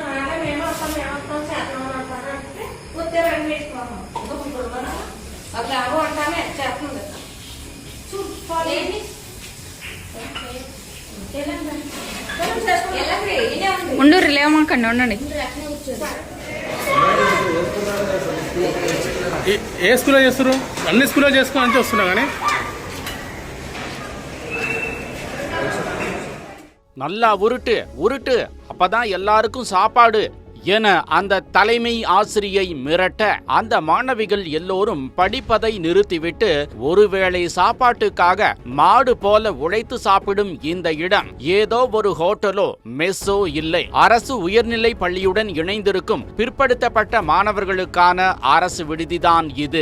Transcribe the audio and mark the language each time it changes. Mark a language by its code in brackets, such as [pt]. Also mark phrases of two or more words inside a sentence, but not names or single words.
[te] ఉండూరు లేవమాకండి, ఉండండి. ఏ స్కూల్లో చేస్తారు? అన్ని స్కూల్లో చేసుకోవాలంటే వస్తున్నా కానీ [ta] நல்லா உருட்டு உருட்டு, அப்பதான் எல்லாருக்கும் சாப்பாடு என அந்த தலைமை ஆசிரியை மிரட்ட அந்த மாணவிகள் எல்லோரும் படிப்பதை நிறுத்திவிட்டு ஒருவேளை சாப்பாட்டுக்காக மாடு போல உழைத்து சாப்பிடும் இந்த இடம் ஏதோ ஒரு ஹோட்டலோ மெஸ்ஸோ இல்லை, அரசு உயர்நிலை பள்ளியுடன் இணைந்திருக்கும் பிற்படுத்தப்பட்ட மாணவர்களுக்கான அரசு விடுதிதான் இது.